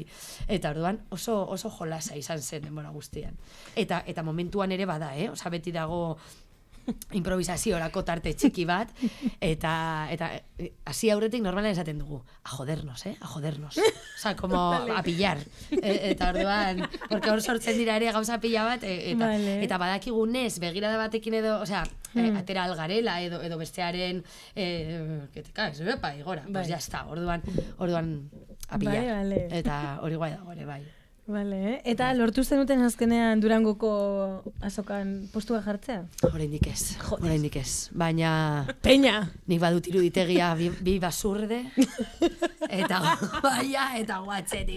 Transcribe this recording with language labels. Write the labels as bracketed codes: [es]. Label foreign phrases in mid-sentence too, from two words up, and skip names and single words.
[eu] Eta orduan oso jolasa izan zen denbora guztian. Eta momentuan ere bada, beti dago improvisaziorako tarte txiki bat, eta hasi aurretik normalan esaten dugu, [es] a jodernos. Como a pillar. [eu] Eta orduan, porque hor sortzen dira ere gauza pila bat, eta badakigunez, begirada batekin edo, atera algarela edo bestearen, [es] que te caes, igora, pues ya está, [eu] orduan [es] a pillar. [eu] Eta hori guai dago ere, bai. Vale, eta lortu zenuten azkenean Durangoko azokan postua jartzea? Oraindik ez. Baina... Peña! Nik badut iruditegia bi basurde, eta baia, eta guatzetik.